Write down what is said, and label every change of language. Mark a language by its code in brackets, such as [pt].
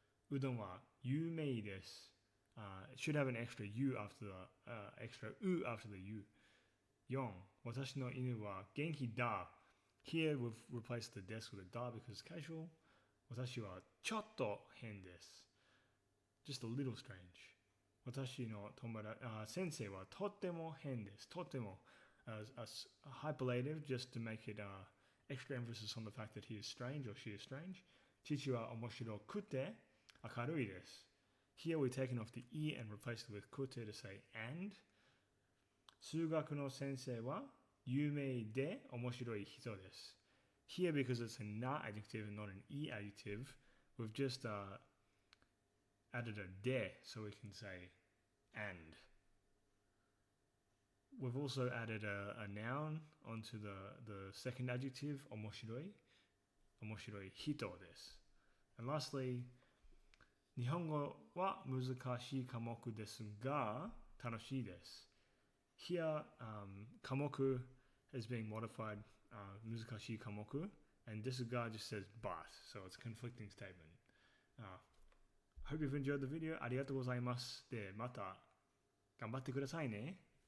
[ja] うどんは有名です。 [en] It should have an extra u after the extra u after the u. [ja] 4. 私の犬は元気だ。 [en] Here we've replaced the des with a da because it's casual. [ja] 私はちょっと変です。 [en] Just a little strange. [ja] 私の先生はとっても変です。 [en] とっても a hyperlative just to make it extra emphasis on the fact that he is strange or she is strange. [ja] 父は面白くて明るいです。 [en] Here we've taken off the e and replaced it with くて to say and. [ja] 数学の先生は有名で面白い人です。 [en] Here, because it's a na adjective and not an e adjective, we've just added a de so we can say and. We've also added a noun onto the second adjective, omoshiroi. [ja] Omoshiroi hito desu. [en] And lastly, [ja] 日本語は難しい科目ですが楽しいです。 [en] Here, 科目is being modified [ja] 難しい科目 [en] And disregard just says but, so it's a conflicting statement. Hope you've enjoyed the video. [ja] ありがとうございます。で、また頑張ってくださいね。